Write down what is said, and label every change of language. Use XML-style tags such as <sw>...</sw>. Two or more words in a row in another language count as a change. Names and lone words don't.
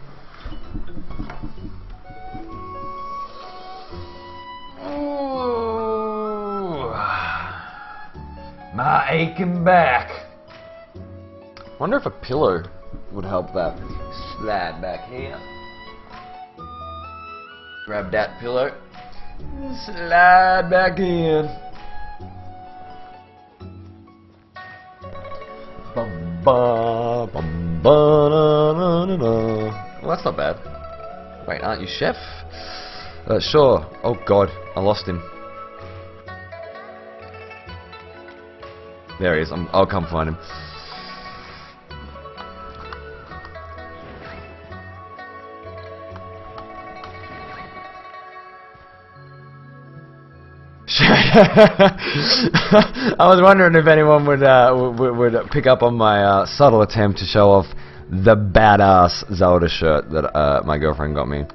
<en>Ooh. My aching back. Wonder if a pillow would help that. Slide back here. Grab that pillow. Slide back in. Bum, ba, bum, ba, na, na, na, na. Well, that's not bad. Wait, aren't you chef? Sure. Oh god, I lost him. There he is. I'll come find him. I was wondering if anyone would pick up on my subtle attempt to show off the badass Zelda shirt that my girlfriend got me.</en>